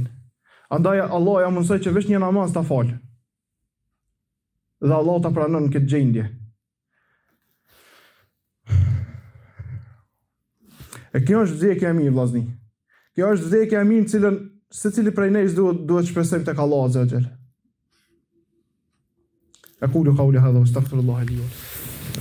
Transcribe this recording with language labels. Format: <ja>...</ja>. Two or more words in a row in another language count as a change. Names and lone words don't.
<sq>Andaj Allah ja mësoi që veç një namaz ta fal. Dhe Allah ta pranon në këtë gjendje. E kjo është vdekja e mirë, vllazni. Kjo është vdekja e mirë në cilën secili prej nesh duhet shpresojmë tek</sq> <ar>الله عز وجل. أقول قولي هذا وأستغفر الله لي ولكم.</ar>